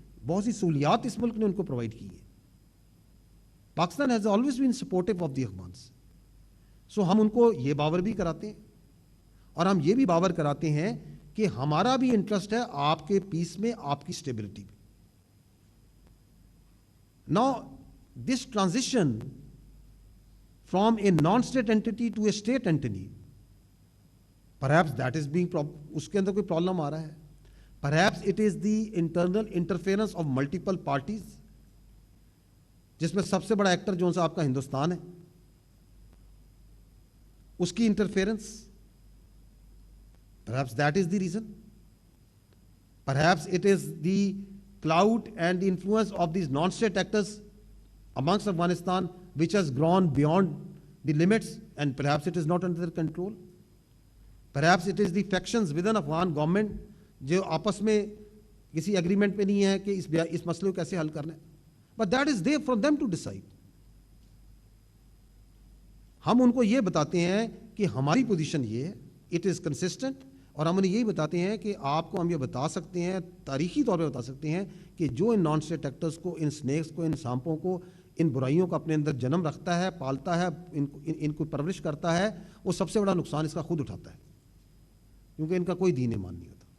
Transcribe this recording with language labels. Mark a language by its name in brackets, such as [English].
[Urdu] بہت سی سہولیات اس ملک نے ان کو پرووائڈ کی ہے. [English] Pakistan has always been supportive of the Afghans. [Urdu] سو ہم ان کو یہ باور بھی کراتے ہیں اور ہم یہ بھی باور کراتے ہیں کہ ہمارا بھی انٹرسٹ ہے آپ کے پیس میں، آپ کی اسٹیبلٹی میں. [English] Now, this transition from a non-state entity to a state entity, perhaps that is being [Urdu] اس کے اندر کوئی پرابلم آ رہا ہے. [English] Perhaps it is the internal interference of multiple parties, [Urdu] جس میں سب سے بڑا ایکٹر جو آپ کا ہندوستان ہے، اس کی interference. [English] Perhaps that is the reason. Perhaps it is the clout and the influence of these non-state actors amongst Afghanistan which has grown beyond the limits, and perhaps it is not under their control. Perhaps it is the factions within Afghan government [Urdu] جو آپس میں کسی agreement پہ نہیں ہے کہ اس مسئلے کو کیسے حل کرنا ہے. [English] But that is there for them to decide. [Urdu] ہم ان کو یہ بتاتے ہیں کہ ہماری پوزیشن یہ ہے، [English] it is consistent, [Urdu] اور ہم انہیں یہی بتاتے ہیں کہ آپ کو ہم یہ بتا سکتے ہیں، تاریخی طور پہ بتا سکتے ہیں کہ جو ان نان اسٹیٹ ایکٹرز کو، ان سنیکس کو، ان سانپوں کو، ان برائیوں کو اپنے اندر جنم رکھتا ہے، پالتا ہے، ان کو پرورش کرتا ہے، وہ سب سے بڑا نقصان اس کا خود اٹھاتا ہے، کیونکہ ان کا کوئی دین ایمان نہیں ہوتا.